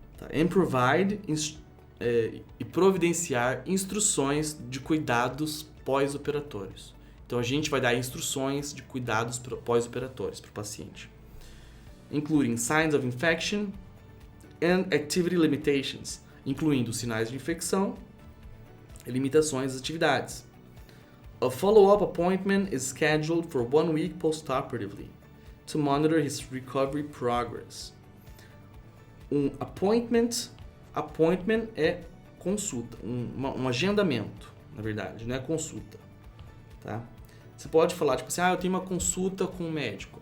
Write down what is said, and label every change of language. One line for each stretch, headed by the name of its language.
English: And provide
Portuguese: e providenciar instruções de cuidados pós-operatórios. Então a gente vai dar instruções de cuidados pós-operatórios para o paciente,
English: including signs of infection and activity limitations,
Portuguese: incluindo sinais de infecção e limitações das atividades.
English: A follow-up appointment is scheduled for 1 week post-operatively to monitor his recovery progress.
Portuguese: um appointment. Appointment é consulta, um agendamento, na verdade, não é consulta, tá? Você pode falar, tipo assim, eu tenho uma consulta com um médico.